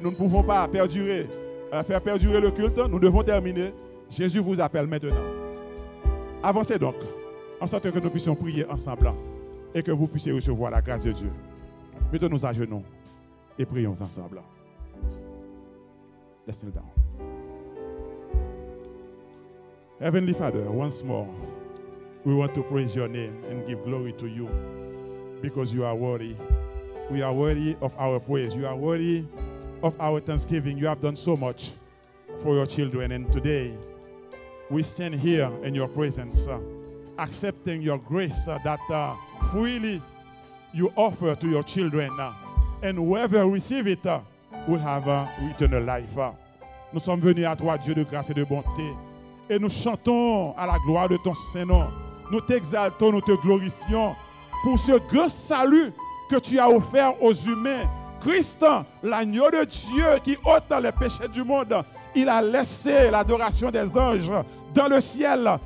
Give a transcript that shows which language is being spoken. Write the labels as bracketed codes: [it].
[fr] Nous ne pouvons pas faire perdurer le culte. Nous devons terminer. Jésus vous appelle maintenant. Avancez donc, en sorte que nous puissions prier ensemble et que vous puissiez recevoir la grâce de Dieu. Mettons-nous à genoux et prions ensemble. [en] Let's kneel down. Heavenly Father, once more, we want to praise your name and give glory to you because you are worthy. We are worthy of our praise. You are worthy of our thanksgiving. You have done so much for your children. And today, we stand here in your presence, accepting your grace that freely you offer to your children. And whoever receive it will have eternal life. [fr] Nous sommes venus à toi, Dieu de grâce et de bonté. Et nous chantons à la gloire de ton Saint-Nom. Nous t'exaltons, nous te glorifions pour ce grand salut que tu as offert aux humains. Christ, l'agneau de Dieu qui ôte les péchés du monde, il a laissé l'adoration des anges dans le ciel.